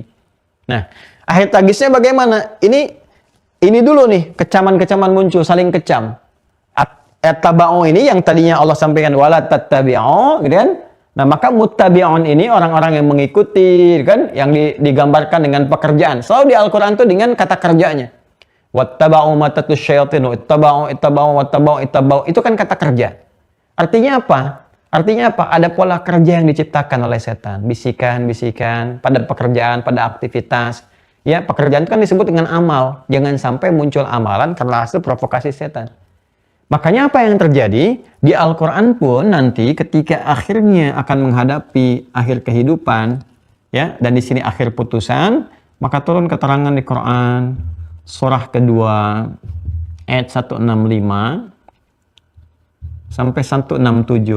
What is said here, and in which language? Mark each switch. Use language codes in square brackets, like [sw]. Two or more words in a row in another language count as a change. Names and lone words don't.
[id] Nah, akhir tragisnya bagaimana? Ini dulu nih, kecaman-kecaman muncul, saling kecam. At-taba'u ini yang tadinya Allah sampaikan [ar] ولا تتبعوا, [id] gitu kan? Nah, maka muttabi'un ini orang-orang yang mengikuti, kan? Yang digambarkan dengan pekerjaan. Selalu di Al-Qur'an itu dengan kata kerjanya. [ar] واتبعوا ما تتلو الشياطين اتبعوا. [id] Itu kan kata kerja. Artinya apa? Artinya apa? Ada pola kerja yang diciptakan oleh setan. Bisikan-bisikan pada pekerjaan, pada aktivitas. Ya, pekerjaan itu kan disebut dengan amal. Jangan sampai muncul amalan karena hasil provokasi setan. Makanya apa yang terjadi? Di Al-Quran pun nanti ketika akhirnya akan menghadapi akhir kehidupan, ya, dan di sini akhir putusan, maka turun keterangan di Quran, surah kedua, ayat 165 sampai 167.